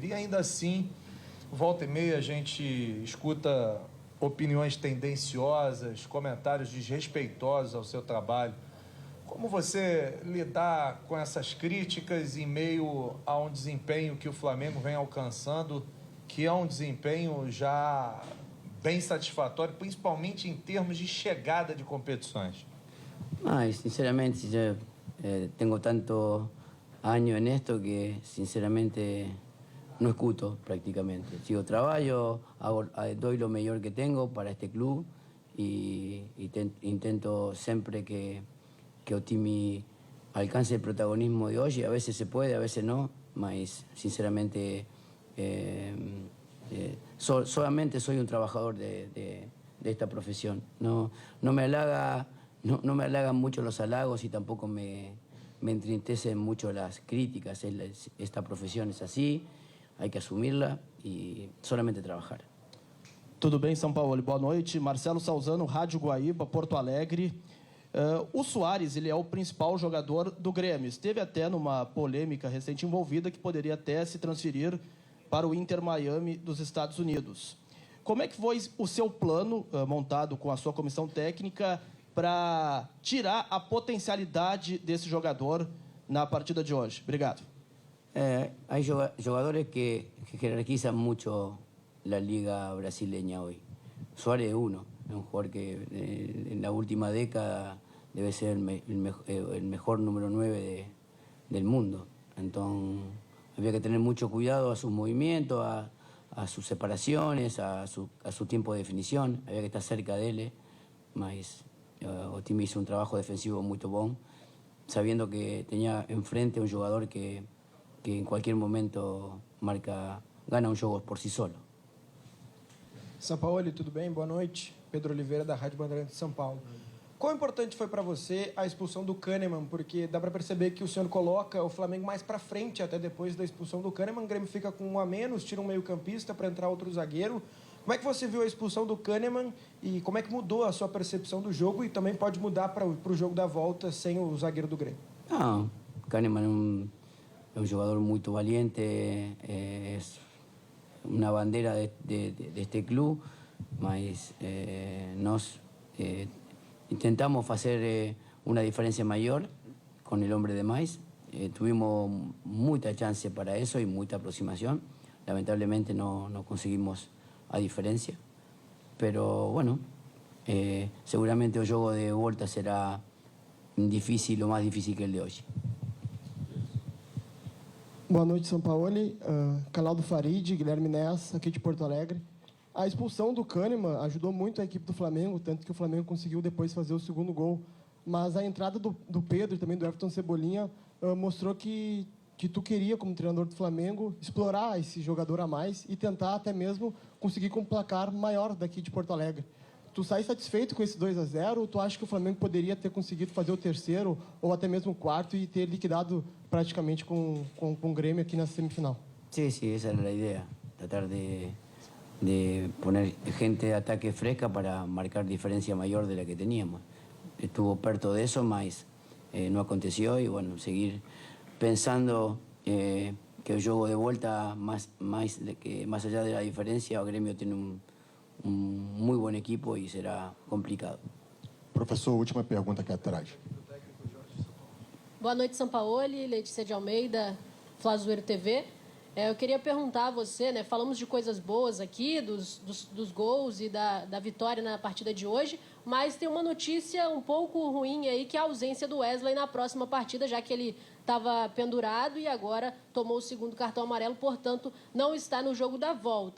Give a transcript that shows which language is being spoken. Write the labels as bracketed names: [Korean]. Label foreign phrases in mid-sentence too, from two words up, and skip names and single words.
[Portuguese] E ainda assim, volta e meia a gente escuta opiniões tendenciosas, comentários desrespeitosos ao seu trabalho. Como você lidar com essas críticas em meio a um desempenho que o Flamengo vem alcançando, que é um desempenho já bem satisfatório, principalmente em termos de chegada de competições? [Spanish] Ay, sinceramente, yo tengo tantos años en esto que sinceramente no escuto prácticamente. Sigo trabajo, doy lo mejor que tengo para este club y intento siempre que Otimi alcance el protagonismo de hoy. A veces se puede, a veces no, mas sinceramente solamente soy un trabajador de esta profesión. No me halagan mucho los halagos y tampoco me entristecen mucho las críticas. Esta profesión es así, hay que asumirla y solamente trabajar. [Portuguese] Tudo bem, São Paulo? Boa noite. Marcelo Salzano, Rádio Guaíba, Porto Alegre. O Suárez, ele é o principal jogador do Grêmio. Esteve até numa polêmica recente envolvida que poderia até se transferir para o Inter Miami dos Estados Unidos. Como é que foi o seu plano montado com a sua comissão técnica para tirar a potencialidade desse jogador na partida de hoje? Obrigado. [Spanish] Hay jugadores que jerarquizan mucho la liga brasileña hoy. Suárez es uno, es un jugador que en la última década debe ser el mejor número 9 del mundo. Entonces había que tener mucho cuidado a sus movimientos, a sus separaciones, a su tiempo de definición. Había que estar cerca de él, mas Otimi hizo un trabajo defensivo muy bom, sabiendo que tenía enfrente un jugador que en cualquier momento gana un juego por sí solo. [Portuguese] São Paulo, tudo bem? Boa noite. Pedro Oliveira, da Rádio Bandeirantes de São Paulo. Quão importante foi para você a expulsão do Kahneman? Porque dá para perceber que o senhor coloca o Flamengo mais para frente, até depois da expulsão do Kahneman. O Grêmio fica com um a menos, tira um meio-campista para entrar outro zagueiro. Como é que você viu a expulsão do Kahneman e como é que mudou a sua percepção do jogo e também pode mudar para o jogo da volta sem o zagueiro do Grêmio? [Spanish] No, Kahneman es un jugador muy valiente, es una bandera de este club, mas nos intentamos hacer una diferencia mayor con el hombre de mais. Tuvimos mucha chance para eso y mucha aproximación. Lamentablemente no conseguimos a diferencia. Pero bueno, seguramente el juego de vuelta será difícil, o más difícil que el de hoy. [Portuguese] Boa noite, São Paulo. Canal do Farid, Guilherme Ness, aqui de Porto Alegre. A expulsão do Kahneman ajudou muito a equipe do Flamengo, tanto que o Flamengo conseguiu depois fazer o segundo gol. Mas a entrada do Pedro e também do Everton Cebolinha mostrou que tu queria, como treinador do Flamengo, explorar esse jogador a mais e tentar até mesmo conseguir com um placar maior daqui de Porto Alegre. Tu sai satisfeito com esse 2-0 ou tu acha que o Flamengo poderia ter conseguido fazer o terceiro ou até mesmo o quarto e ter liquidado praticamente com o Grêmio aqui na semifinal? [Spanish] Sí, esa era la idea. Tratar de poner gente de ataque fresca para marcar diferencia mayor de la que teníamos. Estuvo perto de eso, mas no aconteció y bueno, seguir pensando que el juego de vuelta, más allá de la diferencia, el Grêmio tiene un muy buen equipo y será complicado. [Portuguese] Professor, última pergunta aqui atrás. Boa noite, Sampaoli, Letícia de Almeida, Flazoeiro TV. Eu queria perguntar a você, né? Falamos de coisas boas aqui, dos gols e da vitória na partida de hoje, mas tem uma notícia um pouco ruim aí, que é a ausência do Wesley na próxima partida, já que ele estava pendurado e agora tomou o segundo cartão amarelo, portanto, não está no jogo da volta.